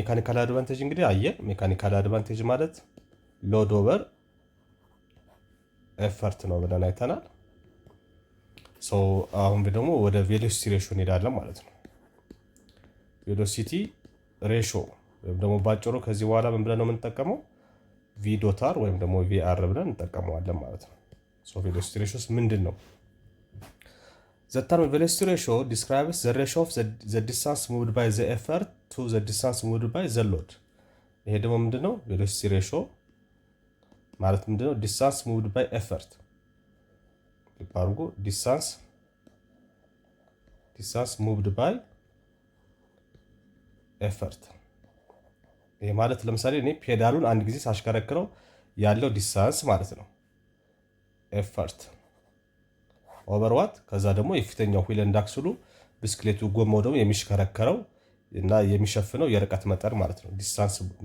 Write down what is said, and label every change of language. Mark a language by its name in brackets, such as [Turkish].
[Amharic] ሜካኒካል አድቫንቴጅ እንግዲህ አየን። ሜካኒካል አድቫንቴጅ ማለት [English] ሎድ ኦቨር ኤፈርት [Amharic] ነው ብለን አይተናል። አሁን ደግሞ ወደ ቬሎሲቲ ሬሽዮ እንሄዳለን ማለት ነው። ቬሎሲቲ ሬሽዮ ወይም ደግሞ ባጭሩ ከዚህ በኋላ ምን ብለን ነው የምንጠቀመው? ቪ ዶት አር ወይም ደግሞ ቪአር ብለን እንጠቀመዋለን ማለት ነው። ቬሎሲቲ ሬሽዮስ ምንድን ነው? [English] The term velocity ratio describes the ratio of the distance moved by the effort to the distance moved by the load. [Amharic] ይሄ ደግሞ ምንድነው? velocity ratio ማለት ምንድነው? [English] distance moved by effort [Amharic] ይባርጉ distance moved by effort። ይሄ ማለት ለምሳሌ እኔ ፔዳሉን አንድ ጊዜ ሳሽከረክረው ያለው ዲስታንስ ማለት ነው effort ኦቨር ዋት ከዛ ደግሞ የፊተኛው ዊል ኤንድ አክስሉ ብስክሌቱ ጎማው ደግሞ የሚሽከረከረው እና የሚሸፍነው የርቀት መጠን ማለት ነው። ዲስታንስ